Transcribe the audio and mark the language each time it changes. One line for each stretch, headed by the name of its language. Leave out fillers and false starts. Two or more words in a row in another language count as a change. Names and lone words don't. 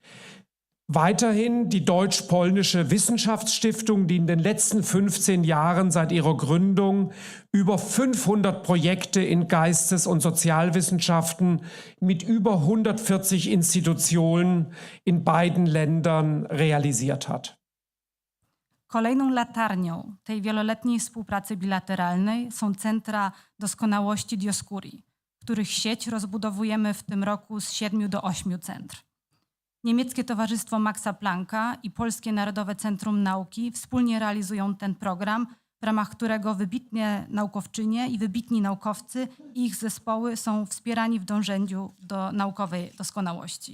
German: Weiterhin die Deutsch-Polnische Wissenschaftsstiftung, die in den letzten 15 Jahren seit ihrer Gründung über 500 Projekte in Geistes- und Sozialwissenschaften mit über 140 Institutionen in beiden Ländern realisiert hat.
Polish: Kolejną latarnią tej wieloletniej współpracy bilateralnej są Centra Doskonałości Dioscuri, których sieć rozbudowujemy w tym roku z 7 do 8 centr. Niemieckie Towarzystwo Maxa Plancka i Polskie Narodowe Centrum Nauki wspólnie realizują ten program, w ramach którego wybitne naukowczynie i wybitni naukowcy i ich zespoły są wspierani w dążeniu do naukowej doskonałości.